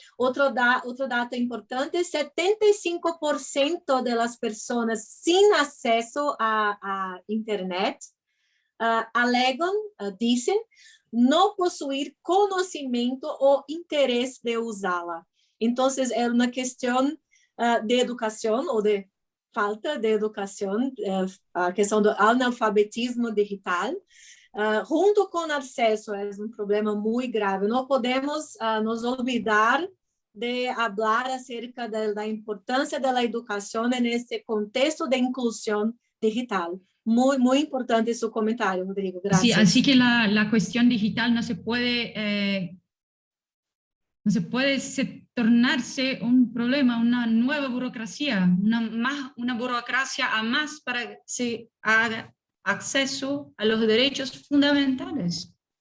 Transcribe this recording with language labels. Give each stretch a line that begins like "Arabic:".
Spanish: Otro dato importante, 75% de las personas sin acceso a Internet
Portuguese: alegam,
Spanish: dicen, no
Portuguese: possuir
Spanish: conocimiento o interés de usarla. Entonces, es una cuestión de educación o de
Portuguese: falta de educação, a questão do analfabetismo digital, junto com acesso, é um problema muito grave. Não podemos
Spanish: nos olvidar
Portuguese: de falar acerca da importância da educação nesse contexto de inclusão digital.
Spanish: Muy, muy importante su comentario, Rodrigo. Gracias. Sí, así que la cuestión digital no se puede tornarse un problema, una nueva burocracia, una burocracia a más para que se haga acceso a los derechos fundamentales.